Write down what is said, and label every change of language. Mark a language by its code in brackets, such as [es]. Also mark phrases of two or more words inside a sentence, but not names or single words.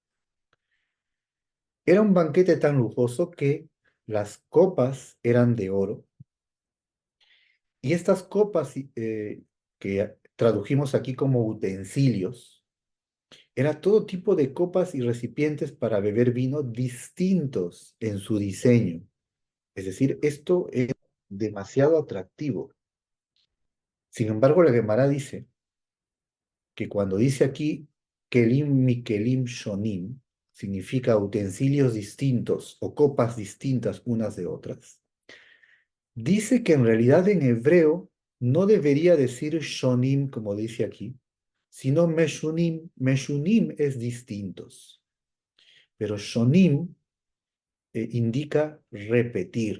[es] Era un banquete tan lujoso que las copas eran de oro, y estas copas que tradujimos aquí como utensilios, era todo tipo de copas y recipientes para beber vino distintos en su diseño. Es decir, esto es demasiado atractivo. Sin embargo, la Gemara dice que cuando dice aquí [he] כלים מכלים שונים, [es] significa utensilios distintos o copas distintas unas de otras. Dice que en realidad en hebreo no debería decir shonim como dice aquí, sino meshunim. Meshunim es distintos, pero shonim indica repetir.